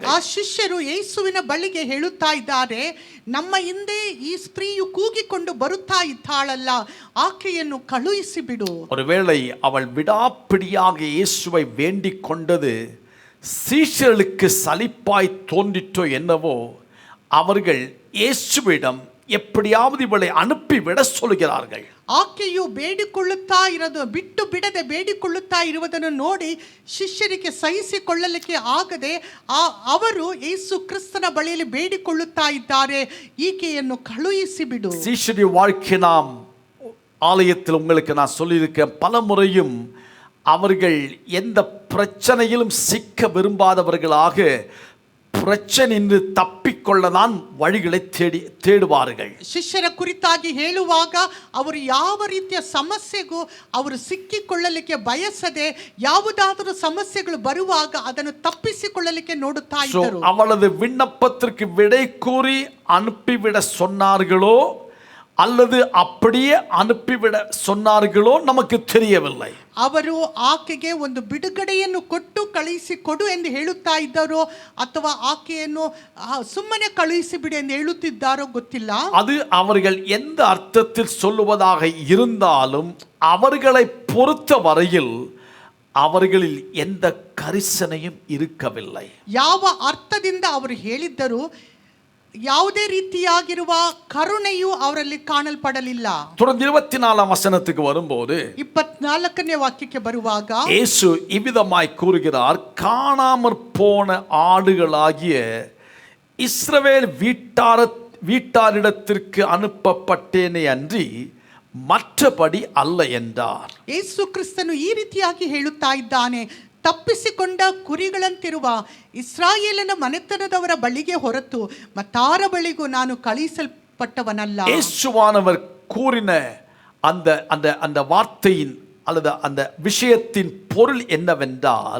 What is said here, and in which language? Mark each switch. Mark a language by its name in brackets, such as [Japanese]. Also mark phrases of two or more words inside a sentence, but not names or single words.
[Kannada] ಆ ಶಿಷ್ಯರು ಯೇಸುವಿನ ಬಳಿಗೆ ಹೇಳುತ್ತಾ ಇದ್ದಾರೆ, ನಮ್ಮ ಹಿಂದೆ ಈ ಸ್ತ್ರೀಯು ಕೂಗಿಕೊಂಡು ಬರುತ್ತಾ ಇದ್ದಾಳಲ್ಲ, ಆಕೆಯನ್ನು ಕಳುಹಿಸಿ ಬಿಡು. [Tamil] ஒருவேளை அவள் விடாப்பிடியாக இயேசுவை வேண்டிக் கொண்டது சீஷர்களுக்கு சலிப்பாய் தோன்றிற்றோ என்னவோ, அவர்கள் இயேசுவிடம் எப்படியாவது இவளை அனுப்பிவிட சொல்கிறார்கள். [Kannada] ಆಕೆಯು ಬೇಡಿಕೊಳ್ಳುತ್ತಾ ಇರೋದು ಬಿಟ್ಟು ಬಿಡದೆ ಬೇಡಿಕೊಳ್ಳುತ್ತಾ ಇರುವುದನ್ನು ನೋಡಿ ಶಿಷ್ಯರಿಗೆ ಸಹಿಸಿಕೊಳ್ಳಲಿಕ್ಕೆ ಆಗದೆ ಅವರು ಯೇಸು ಕ್ರಿಸ್ತನ ಬಳಿಯಲ್ಲಿ ಬೇಡಿಕೊಳ್ಳುತ್ತಾ ಇದ್ದಾರೆ, ಈಕೆಯನ್ನು ಕಳುಹಿಸಿ ಬಿಡು. [Tamil] சீஷருடைய வாழ்க்கை நாம் ஆலயத்தில் உங்களுக்கு நான் சொல்லியிருக்கேன் பல முறையும், அவர்கள் எந்த பிரச்சனையிலும் சிக்க விரும்பாதவர்களாக பிரச்சனையின்றி தப்பிಕೊಳ್ಳதான் வழிகளை தேடுவார்கள். [Kannada] ಶಿಷ್ಯರ ಕುರಿತಾಗಿ ಹೇಳುವಾಗ ಅವರು ಯಾವ ರೀತಿಯ ಸಮಸ್ಯೆಗೂ ಅವರು ಸಿಕ್ಕಿಕೊಳ್ಳಲಿಕ್ಕೆ ಬಯಸದೆ ಯಾವುದಾದರೂ ಸಮಸ್ಯೆಗಳು ಬರುವಾಗ ಅದನ್ನು ತಪ್ಪಿಸಿಕೊಳ್ಳಲಿಕ್ಕೆ ನೋಡುತ್ತಾ ಇದ್ದರು. [Tamil] அவளது விண்ணப்பத்திற்கு விடை கூறி அனுப்பிவிட சொன்னார்களோ அல்லது அப்படியே அனுப்பிவிட சொன்னார்களோ நமக்கு தெரியவில்லை. [Kannada] ಅವರು ಆಕೆಗೆ ಒಂದು ಬಿಡುಗಡೆಯನ್ನು ಕೊಟ್ಟು ಕಳುಹಿಸಿ ಕೊಡು ಎಂದು ಹೇಳುತ್ತಾ ಇದ್ದಾರೋ ಅಥವಾ ಆಕೆಯನ್ನು ಸುಮ್ಮನೆ ಕಳುಹಿಸಿ ಬಿಡು ಎಂದು ಹೇಳುತ್ತಿದ್ದಾರೋ ಗೊತ್ತಿಲ್ಲ. [Tamil] அது அவர்கள் எந்த அர்த்தத்தில் சொல்லுவதாக இருந்தாலும் அவர்களை பொறுத்த வரையில் அவர்களில் எந்த கரிசனையும் இருக்கவில்லை. [Kannada] ಯಾವ ಅರ್ಥದಿಂದ ಅವರು ಹೇಳಿದ್ದರು ಯಾವುದೇ ರೀತಿಯಾಗಿರುವ ಕರುಣೆಯು ಅವರಲ್ಲಿ ಕಾಣಲ್ಪಡಲಿಲ್ಲ. [Tamil] தொடர்ந்து 24ஆம் வசனத்துக்கு வரும்போது [Kannada] 24ನೇ ವಾಕ್ಯಕ್ಕೆ ಬರುವಾಗ [Tamil] இயேசு இவ்விதமாய் கூறுகிறார், காணாமற் போன ஆடுகளாகிய இஸ்ரவேல் வீட்டாரிடத்திற்கு அனுப்பப்பட்டேனே அன்றி மற்றபடி அல்ல என்றார். [Kannada] ಯೇಸು ಕ್ರಿಸ್ತನು ಈ ರೀತಿಯಾಗಿ ಹೇಳುತ್ತಾ ಇದ್ದಾನೆ, ತಪ್ಪಿಸಿಕೊಂಡ ಕುರಿಗಳಂತಿರುವ ಇಸ್ರಾಯೇಲನ ಮನೆತನದವರ ಬಳಿಗೆ ಹೊರತು ಮತ್ತಾರ ಬಳಿಗೂ ನಾನು ಕಳುಹಿಸಲ್ಪಟ್ಟವನಲ್ಲ. [Tamil] இயேசுவானவர் கூறின அந்த அந்த அந்த வார்த்தையின் அல்லது அந்த விஷயத்தின் பொருள் என்னவென்றால்,